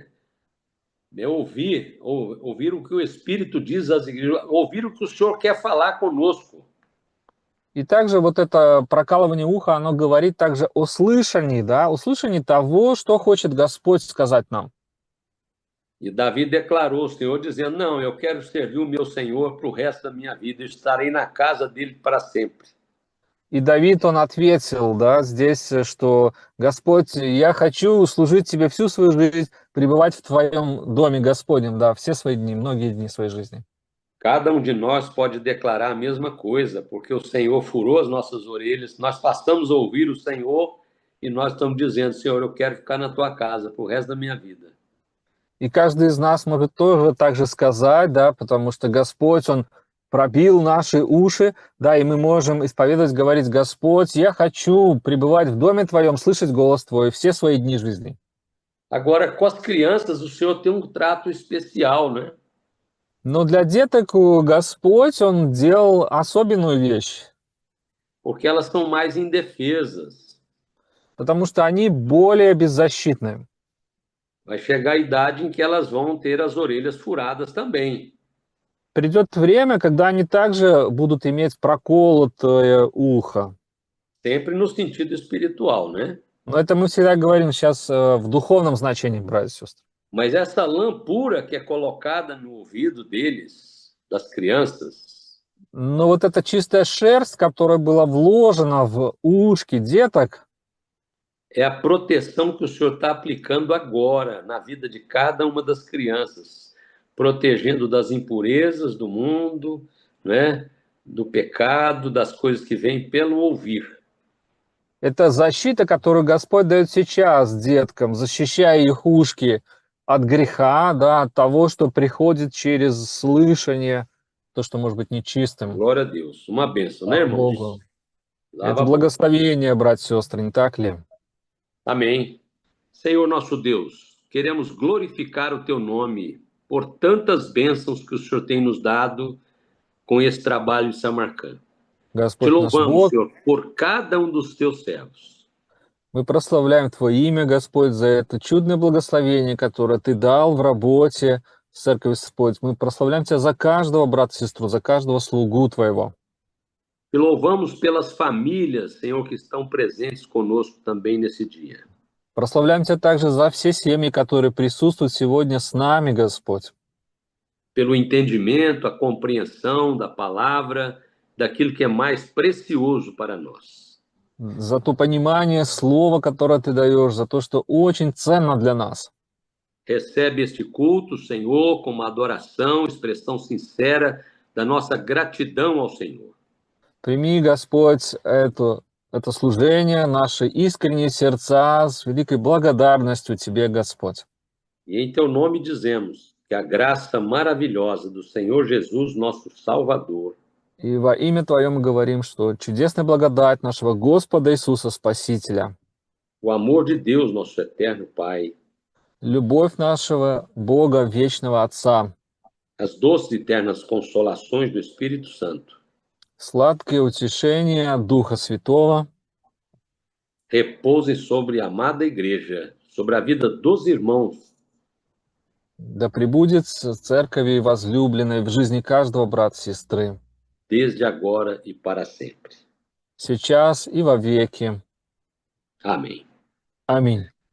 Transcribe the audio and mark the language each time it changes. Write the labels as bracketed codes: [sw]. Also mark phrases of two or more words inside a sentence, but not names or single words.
[pt] Ouvir o que o Espírito diz às igrejas, ouvir o que o Senhor quer falar conosco. [ru] И также вот это прокалывание уха, оно говорит также о слышании, да, о слышании того, что хочет Господь сказать нам. [pt] E Davi declarou ao Senhor, dizendo, não, eu quero servir o meu Senhor para o resto da minha vida, eu estarei na casa dele para sempre. [ru] И Давид, он ответил, да, здесь, что Господь, я хочу служить Тебе всю свою жизнь, пребывать в Твоем доме Господнем, да, все свои дни, многие дни своей жизни. [pt] Cada um de nós pode declarar a mesma coisa, porque o Senhor furou as nossas orelhas, nós passamos a ouvir o Senhor e nós estamos dizendo, Senhor, eu quero ficar na tua casa pro resto da minha vida. [ru] И каждый из нас может тоже так же сказать, да, потому что Господь, Он пробил наши уши, да, и мы можем исповедовать, говорить, Господь, я хочу пребывать в доме Твоем, слышать голос Твой все свои дни жизни. [pt] Agora, com as crianças, o Senhor tem um trato especial, né? [ru] Но для деток Господь, Он делал особенную вещь, [pt] Porque elas são mais indefesas. [ru] потому что они более беззащитны. [pt] Vai chegar a idade em que elas vão ter as orelhas furadas também. [ru] Придет время, когда они также будут иметь проколотое ухо. [pt] Sempre no sentido espiritual, né? [ru] Но это мы всегда говорим сейчас в духовном значении, братья и сестры. [pt] Mas essa lã pura que é colocada no ouvido deles, das crianças, [ru] Но вот эта чистая шерсть, которая была вложена в ушки деток, [pt] é a proteção que o Senhor está aplicando agora na vida de cada uma das crianças, protegendo das impurezas do mundo, né? Do pecado, das coisas que vêm pelo ouvir. [ru] это защита, которую Господь дает сейчас деткам, защищая их ушки от греха, да, от того, что приходит через слышание, то, что может быть nечистым. [pt] Glória a Deus. Uma bênção, né, [ru] Слава [pt] irmãos? [ru] Богу. Lava Это [pt] a boca. [ru] благословение, братья и сестры, не так ли? [pt] Amém. Senhor nosso Deus, queremos glorificar o teu nome por tantas bênçãos que o Senhor tem nos dado com esse trabalho em Samarcã. Te [ru] Господь наш [pt] louvamos, [ru] Бог, [pt] Senhor, por cada um dos teus servos. [ru] мы прославляем Твое имя, Господь, за это чудное благословение, которое Ты дал в работе в Церкви, Господь. Мы прославляем Тебя за каждого брата и сестру, за каждого слугу Твоего. [pt] Te louvamos pelas famílias, Senhor, que estão presentes conosco também nesse dia. [ru] Прославляем Тебя также за все семьи, которые присутствуют сегодня с нами, Господь. [pt] Pelo entendimento, a compreensão da palavra, daquilo que é mais precioso para nós. [ru] За то понимание слова, которое Ты даешь, за то, что очень ценно для нас. [pt] Recebe este culto, Senhor, como adoração, expressão sincera da nossa gratidão ao Senhor. [ru] Прими, Господь, это служение, наши искренние сердца с великой благодарностью Тебе, Господь. [pt] E em teu nome dizemos que a graça maravilhosa do Senhor Jesus, nosso Salvador, [ru] И во имя Твое мы говорим, что чудесная благодать нашего Господа Иисуса Спасителя, [pt] o amor de Deus, nosso eterno Pai, [ru] любовь нашего Бога, вечного Отца, [pt] as doces e eternas consolações do Espírito Santo, [ru] сладкое утешение Духа Святого [pt] repousem sobre a amada igreja, sobre a vida dos irmãos, [ru] да пребудет в церкви возлюбленной в жизни каждого брата и сестры, [pt] desde agora e para sempre. [ru] сейчас и во веки. [pt] Amém. [ru] Аминь.